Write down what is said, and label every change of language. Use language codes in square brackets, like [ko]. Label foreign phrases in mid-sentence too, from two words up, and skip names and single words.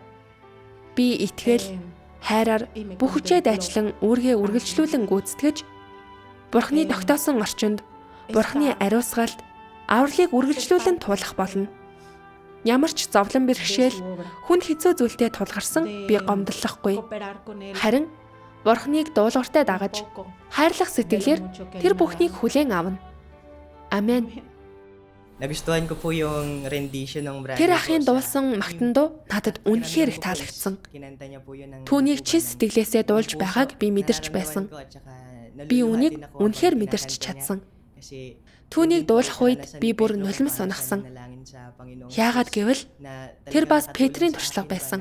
[mn] Би итгэл, хайраар бүх хүчээ дайчлан үүргээ үргэлжлүүлэн гүйцэтгэж, Бурхны тогтоосон орчинд Бурхны ариусгалд авралыг үргэлжлүүлэн туулах болно. Ямар ч зовлон бэрхшээл, хүнд хэцүү зүйлтэй тулгарсан би гомдлохгүй. Харин Бурхныг дуулууртай дагаж, хайрлах сэтгэлээр тэр бүхнийг хүлээн авна. Амен. [tl] Nagustuhan ko po yung rendition ng brother. [mn] Тэр ахын дуулсан магтан дуу надад үнэхээр их таалагдсан. Түүнийг чин сэтгэлээсээ дуулж байгааг би мэдэрч байсан. Би үнийг үнэхээр мэдэрч чадсан. Түүнийг дуулах үед би бүр нулимс унахсан. Яагаад гэвэл тэр бас Петрийн туршлага байсан.